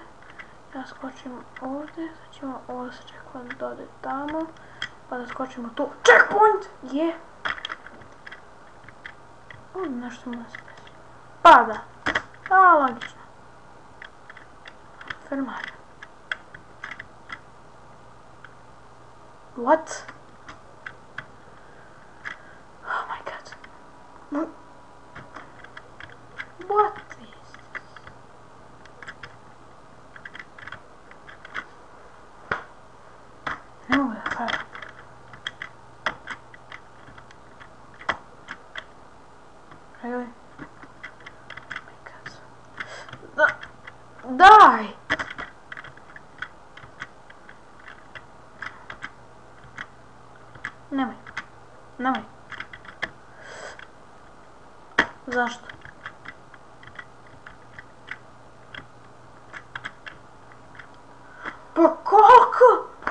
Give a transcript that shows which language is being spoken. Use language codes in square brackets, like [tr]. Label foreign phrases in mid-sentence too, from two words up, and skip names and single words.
[bs] Ja skočim ovdje, sad ćemo ovo se čekati da ode tamo, pa da skočimo tu. Checkpoint! Je! Ovdje nešto mora se desiti. Pada! A, logično. Fermar. [en] What? Oh my god. What is this? [bs] Ne mogu da pravim. [en] Really? Oh my god. [bs] Daj! Nemoj. Nemoj. Zašto? Pa koliko?